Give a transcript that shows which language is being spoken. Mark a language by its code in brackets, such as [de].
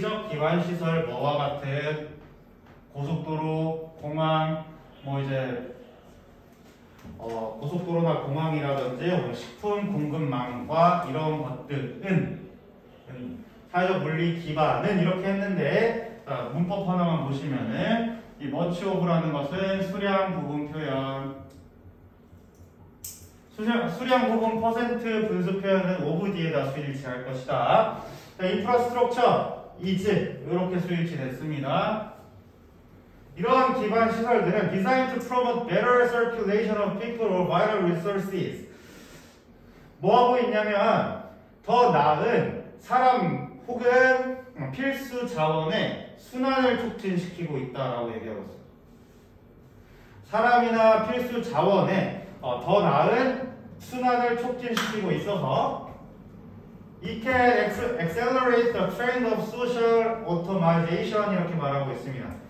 [ko] 기반 시설 뭐와 같은 고속도로, 공항, 뭐 이제 고속도로나 공항이라든지 식품 공급망과 이런 것들은 사회적 물리 기반은 이렇게 했는데 문법 하나만 보시면은 이 much of라는 것은 수량 부분 표현 수량 부분 퍼센트 분수 표현은 of 뒤에다 수일치할 것이다. 자, 인프라스트럭처 is 이렇게 수일치 됐습니다. 이러한 기반 시설들은 [en] designed to promote better circulation of people or vital resources. [ko] 뭐 하고 있냐면 더 나은 사람 혹은 필수 자원의 순환을 촉진시키고 있다라고 얘기하고 있어요. 사람이나 필수 자원의 더 나은 순환을 촉진시키고 있어서 [en] it can accelerate the trend of social automation [ko] 이렇게 말하고 있습니다.